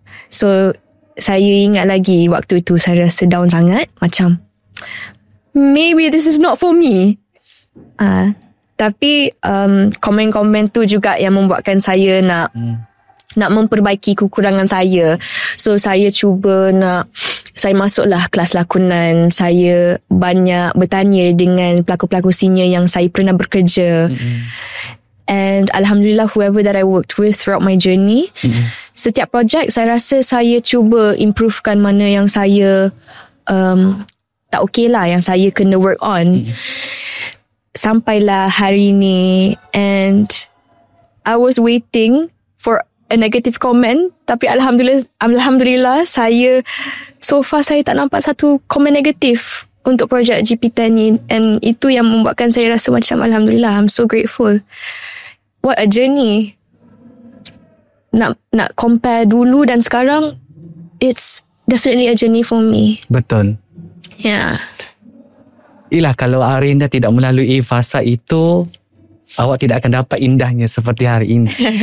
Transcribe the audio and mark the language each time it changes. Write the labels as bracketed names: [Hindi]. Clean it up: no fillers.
[Malay] So saya ingat lagi waktu itu saya rasa down sangat. [English] Macam, maybe this is not for me. [Malay] Tapi komen-komen tu juga yang membuatkan saya nak memperbaiki kekurangan saya. So saya cuba saya masuklah kelas lakonan. Saya banyak bertanya dengan pelakon-pelakon senior yang saya pernah bekerja. And Alhamdulillah, [English] whoever that I worked with throughout my journey, [Malay] setiap projek saya rasa saya cuba improvekan mana yang saya tak okay lah, yang saya kena work on. Sampailah hari ni, [English] and I was waiting for a negative comment, [Malay] tapi Alhamdulillah saya so far saya tak nampak satu komen negatif. untuk projek GP10 ni, and itu yang membuatkan saya rasa macam Alhamdulillah, [English] I'm so grateful. What a journey. [Malay] Nak compare dulu dan sekarang, [English] it's definitely a journey for me. [Malay] Betul. [English] Yeah. [Malay] Yelah, kalau Arina tidak melalui fasa itu, awak tidak akan dapat indahnya seperti hari ini.